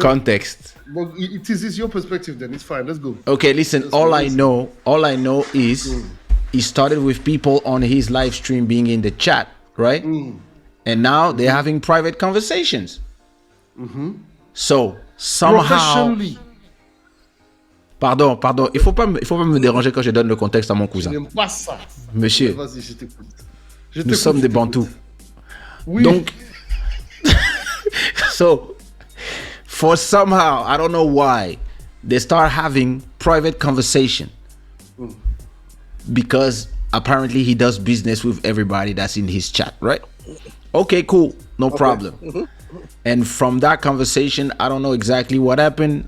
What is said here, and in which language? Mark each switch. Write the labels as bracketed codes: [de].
[en] context? Well, it is your perspective. Then it's fine. Let's go. Okay, listen. All I know is he started with people on his live stream being in the chat, right? And now they're having private conversations. So somehow, Professionally. [fr] pardon, il faut pas me déranger quand je donne le contexte à mon cousin. J'aime pas ça. Monsieur, Vas-y, je t'écoute. nous sommes des bantous. Oui. [en] Donc, so for somehow, I don't know why, they start having private conversation because apparently he does business with everybody that's in his chat, right? Okay, cool, no problem. And from that conversation, I don't know exactly what happened.